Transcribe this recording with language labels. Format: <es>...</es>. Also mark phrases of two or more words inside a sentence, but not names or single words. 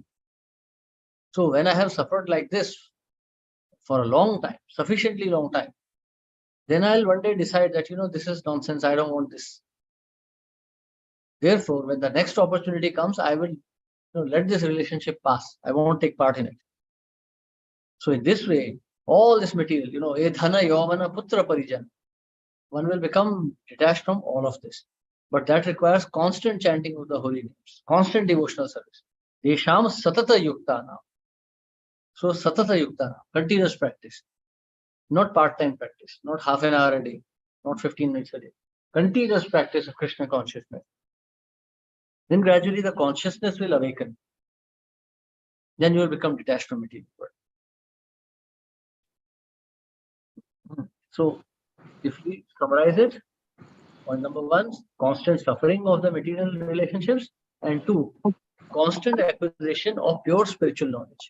<en>So when I have suffered like this for a long time, sufficiently long time, then I'll one day decide that, this is nonsense. I don't want this. Therefore, when the next opportunity comes, I will let this relationship pass. I won't take part in it. So in this way, all this material,</en> <sa>edhana yomana putra parijan,</sa> <en>one will become detached from all of this. But that requires constant chanting of the holy names, constant devotional service.</en> <sa>Desham satata yuktana. So satata yuktana,</sa> <en>continuous practice, not part-time practice, not half an hour a day, not 15 minutes a day. Continuous practice of Krishna consciousness. Then gradually the consciousness will awaken. Then you will become detached from material world. So if we summarize it, Point number one, constant suffering of the material relationships, and two, constant acquisition of pure spiritual knowledge.</en>